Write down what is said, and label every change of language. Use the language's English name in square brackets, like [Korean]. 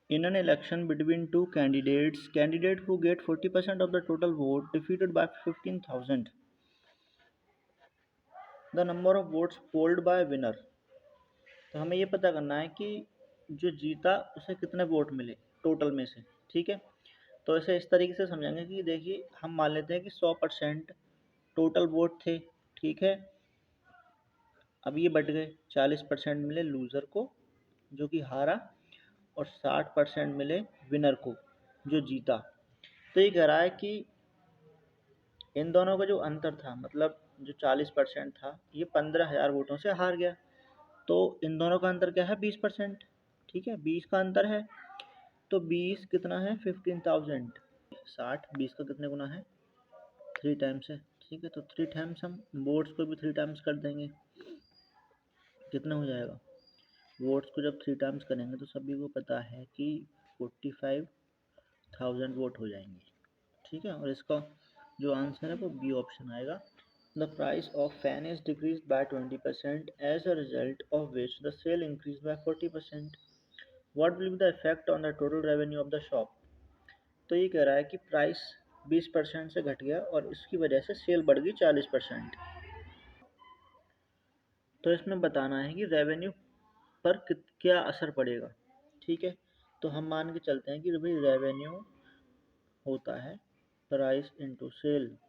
[English] In an election between two candidates, candidate who get 40% of the total vote defeated by 15,000 the number of votes polled by winner। [Hindi] तो हमें ये पता करना है कि जो जीता उसे कितने वोट मिले टोटल में से। ठीक है, तो इसे इस तरीके से समझेंगे कि देखिए हम मान लेते हैं कि 100% टोटल वोट थे। ठीक है, अब ये बढ़ गए, 40% मिले लूज़र को जो कि हारा, और 60% मिले विनर को जो जीता। तो ये कह रहा है कि इन दोनों का जो अंतर था, मतलब जो 40% था, ये 15,000 वोटों से हार गया। तो इन दोनों का अंतर क्या है? 20%। ठीक है, 20 का अंतर है। तो 20 कितना है? 15,000। 60 20 का कितने गुना है? 3 टाइम्स है। ठीक है, तो 3 टाइम्स हम वोट्स को भी 3 टाइम्स कर देंगे। कितना हो जाएगा? वोट्स को जब 3 टाइम्स करेंगे तो सभी को पता है कि 45,000 वोट हो जाएंगे। ठीक है, और इसका जो आंसर है वो बी ऑप्शन आएगा। [English] The price of fan is decreased by 20% as a result of which the sale increased by 40%. What will be the effect on the total revenue of the shop? [Hindi] तो ये कह रहा है कि price 20% से घट गया और इसकी वजह से सेल बढ़ गई 40%। तो इसमें बताना है कि रेवेन्यू पर क्या असर पड़ेगा। ठीक है, तो हम मान के चलते हैं कि भाई रेवेन्यू होता है प्राइस इंटू सेल।